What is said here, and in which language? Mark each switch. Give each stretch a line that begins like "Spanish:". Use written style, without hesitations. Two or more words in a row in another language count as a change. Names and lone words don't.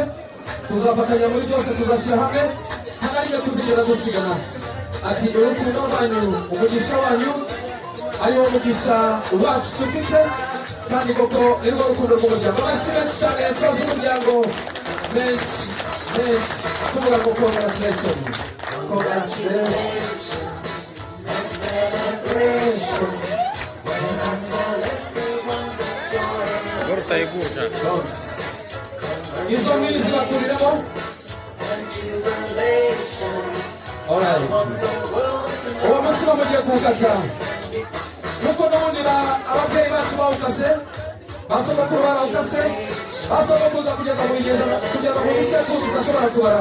Kinyarwanda: Tuzafatanya muri byose, tuzashyira hamwe nta rimwe tuzigera dusigana. Ati urukundo rwanyu, umugisha wanyu ariwo mugisha wacu dufite, kandi koko nirwo rukundo rw'umuryango. Amashyi menshi cyane yakoze umuryango menshi tuvuga ngo congratulations. Corta e bucha. Izo mbili zibakuriramo.
English: Alright.
Kinyarwanda: Uwo munsi bamugiye kuwukata. Nuko n'ubundi ababyeyi bacu bawukase, basogokuru barawukase, basogokuruza kugeza muri sekuru tudashobora kubara.